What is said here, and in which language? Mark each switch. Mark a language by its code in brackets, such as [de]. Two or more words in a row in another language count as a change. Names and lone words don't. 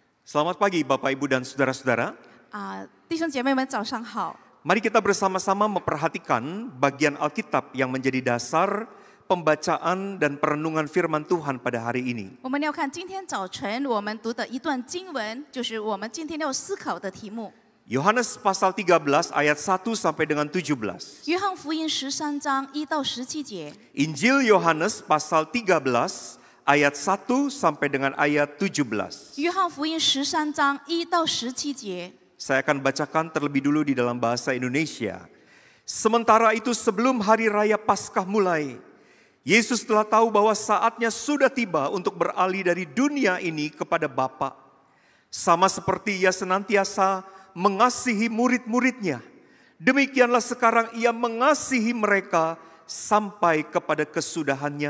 [id] Selamat pagi Bapak Ibu dan Saudara-saudara. [zh] 弟兄姐妹们早上好。 [id] Mari kita bersama-sama memperhatikan bagian Alkitab yang menjadi dasar pembacaan dan perenungan firman Tuhan pada hari ini. [zh] 我们要看今天早晨我们读的一段经文，就是我们今天要思考的题目。 [id] Yohanes pasal 13 ayat 1 sampai dengan 17. [zh] 约翰福音13章1到17节。 [id] Injil Yohanes pasal 13 ayat 1 sampai dengan ayat 17. [zh] 约翰福音13章1到17节。 [id] Saya akan bacakan terlebih dulu di dalam bahasa Indonesia. Sementara itu sebelum hari raya Paskah mulai, Yesus telah tahu bahwa saatnya sudah tiba untuk beralih dari dunia ini kepada Bapa. Sama seperti ia senantiasa mengasihi murid-muridnya, demikianlah sekarang ia mengasihi mereka sampai kepada kesudahannya.